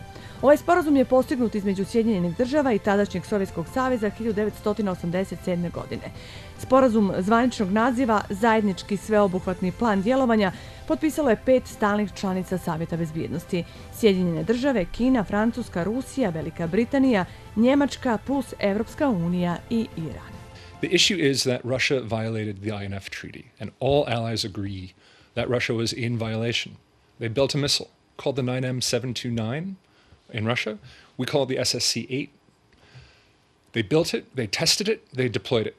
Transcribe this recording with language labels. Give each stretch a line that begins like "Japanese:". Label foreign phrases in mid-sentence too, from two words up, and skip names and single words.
Bosnian: Ovaj sporazum je postignut između Sjedinjenih Država i tadašnjeg Sovjetskog saveza 1987. godine. Sporazum zvaničnog naziva Zajednički sveobuhvatni plan djelovanja potpisalo je 5 stalnih članica Savjeta bezbjednosti: Sjedinjene Države, Kina, Francuska, Rusija, Velika Britanija, Njemačka plus Evropska unija i Iran.
English: The issue is that Russia violated the INF Treaty, and all allies agree that Russia was in violation. They built a missile called the 9M729 in Russia. We call it the SSC-8. They built it, they tested it, they deployed it.